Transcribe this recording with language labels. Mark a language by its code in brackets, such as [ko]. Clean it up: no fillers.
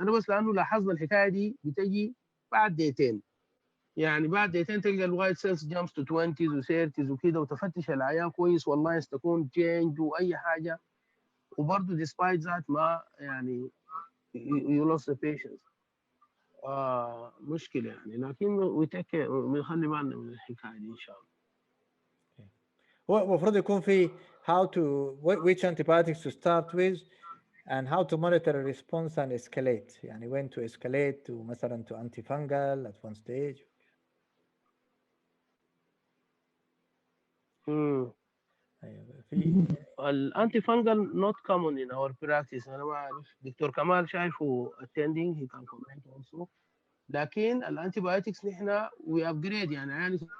[ar] انا بس لانه لاحظنا الحكايه دي بتجي بعد دقيقتين، يعني بعد دقيقتين تلقى الوايت سيلز [en] jumps to [ar] 20 و30 وكده، وتفتش العيان كويس والله تكون تشينج واي حاجه، وبرضه [en] despite that [ar] ما يعني [en] you lost the patients. [ar] مشكله يعني، لكن بنخلي بالنا من الحكايه دي ان شاء الله. [en] هو المفروض يكون في how to which antibiotics to start with and how to monitor a response and escalate، [ar] يعني [en] when to escalate to [ar] مثلا [en] to antifungal at one stage. [ar] ايوه في [en] الانتي fungal not common in our practice. [ar] انا ما اعرف [en] doctor كمال [ar] شايفه [en] attending he can comment also. [ar] لكن الانتي بايوتكس نحن [en] we upgrade [ar] يعني